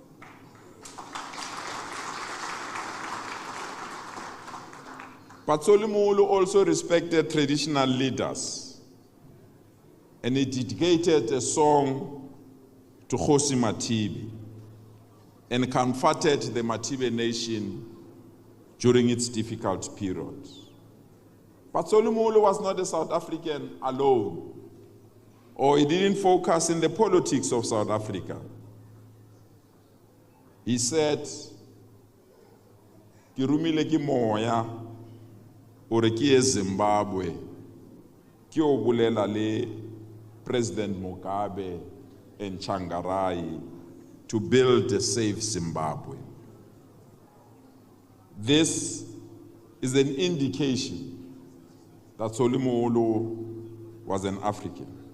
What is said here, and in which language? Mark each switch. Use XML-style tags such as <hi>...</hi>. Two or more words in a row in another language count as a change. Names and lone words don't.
<en>But Solomolo also respected traditional leaders, and he dedicated a song to Kgosi Matibe and comforted the Matibe nation during its difficult period. But Solomolo was not a South African alone, or he didn't focus in the politics of South Africa. He said,</en> <tn>"Ke rumile ke moya ore ke ye Zimbabwe ke o bolela le President Mugabe</tn> <en>and Changarai to build a safe Zimbabwe." This is an indication that Solomolo was an African.</en>